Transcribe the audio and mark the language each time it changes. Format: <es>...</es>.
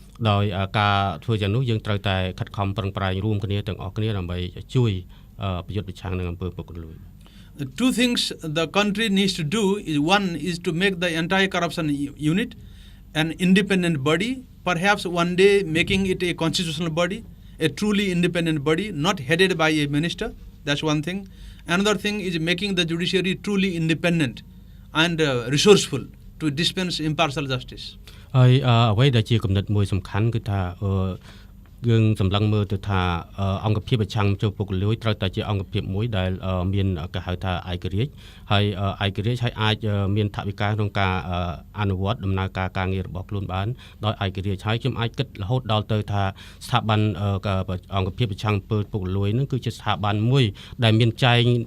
<km>ដោយការធ្វើយ៉ាងនោះយើងត្រូវតែខិតខំប្រឹងប្រែងរួមគ្នាទាំងអស់គ្នាដើម្បីជួយប្រយុទ្ធប្រឆាំងនឹងអំពើពុករលួយ</km> <en>Two things the country needs to do is one is to make the anti-corruption unit an independent body, perhaps one day making it a constitutional body, a truly independent body, not headed by a minister. That's one thing. Another thing is making the judiciary truly independent and resourceful to dispense impartial justice.</en> <km>ហើយអ្វីដែលជាគំនិតមួយសំខាន់គឺថាយើងសម្លឹងមើលទៅថាអង្គភាពប្រឆាំងចូលពុករលួយត្រូវតែជាអង្គភាពមួយដែលមានគេហៅថាឯករាជ្យហើយឯករាជ្យហើយអាចមានថវិកាក្នុងការអនុវត្តដំណើរការងាររបស់ខ្លួនបានដោយឯករាជ្យហើយខ្ញុំអាចគិតរហូតដល់ទៅថាស្ថាប័នអង្គភាពប្រឆាំងពុករលួយនឹងគឺជាស្ថាប័នមួយដែលមានចែង</km>